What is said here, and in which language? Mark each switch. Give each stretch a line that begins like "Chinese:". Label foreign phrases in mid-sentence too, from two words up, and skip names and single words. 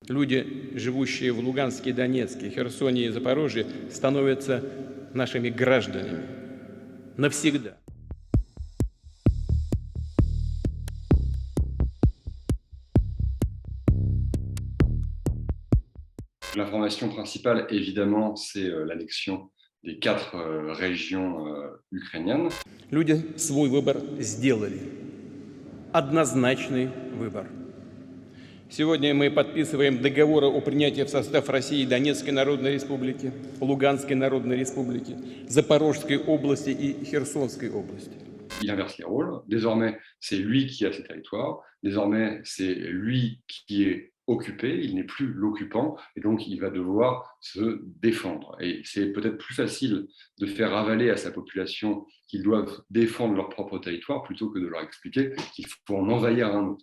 Russian: Люди, живущие в Луганске, Донецке, Херсоне и Запорожье, становятся нашими гражданами навсегда.
French: L'information principale, évidemment, c'est l'annexion des 4 régions ukrainiennes.
Russian: Люди свой выбор сделали. Однозначный выбор. Сегодня мы подписываем договоры о принятии в состав России Донецкой Народной Республики, Луганской Народной Республики, Запорожской области и Херсонской области.
French: Il inverse les rôles. Désormais, c'est lui qui a ces territoires. Désormais, c'est lui qui est occupé. Il n'est plus l'occupant. Et donc, il va devoir se défendre. Et c'est peut-être plus facile de faire avaler à sa population qu'ils doivent défendre leur propre territoire plutôt que de leur expliquer qu'il faut en envahir un autre.